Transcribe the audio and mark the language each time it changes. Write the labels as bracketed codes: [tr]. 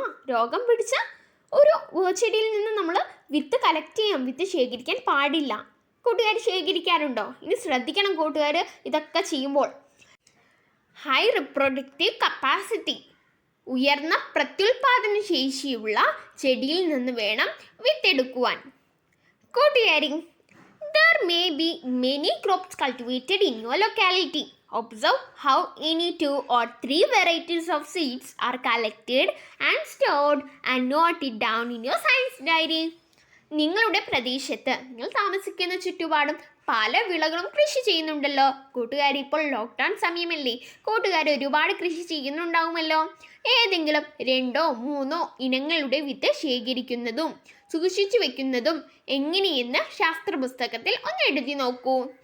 [ml] രോഗം പിടിച്ച ഒരു ചെടിയിൽ നിന്ന് നമ്മൾ വിത്ത് കളക്ട് ചെയ്യാം, വിത്ത് ശേഖരിക്കാൻ പാടില്ല. കൂട്ടുകാർ ശേഖരിക്കാറുണ്ടോ? ഇനി ശ്രദ്ധിക്കണം കൂട്ടുകാർ ഇതൊക്കെ ചെയ്യുമ്പോൾ. [en] high reproductive capacity, [ml] ഉയർന്ന പ്രത്യുൽപാദന ശേഷിയുള്ള ചെടിയിൽ നിന്ന് വേണം വിത്തെടുക്കുവാൻ. [en] കൂട്ടുകാരി, there may be many crops cultivated in your locality. Observe how any 2 or 3 varieties of seeds are collected and stored and note it down in your science diary. [ml] നിങ്ങളുടെ പ്രദേശത്ത്, നിങ്ങൾ താമസിക്കുന്ന ചുറ്റുപാടും പല വിളകളും കൃഷി ചെയ്യുന്നുണ്ടല്ലോ. കൂട്ടുകാർ ഇപ്പോൾ ലോക്ക്ഡൗൺ സമയമല്ലേ, കൂട്ടുകാർ ഒരുപാട് കൃഷി ചെയ്യുന്നുണ്ടാവുമല്ലോ. ഏതെങ്കിലും 2 or 3 ഇനങ്ങളുടെ വിത്ത് ശേഖരിക്കുന്നതും സൂക്ഷിച്ചു വെക്കുന്നതും എങ്ങനെയെന്ന് ശാസ്ത്ര പുസ്തകത്തിൽ ഒന്ന് എഴുതി നോക്കൂ.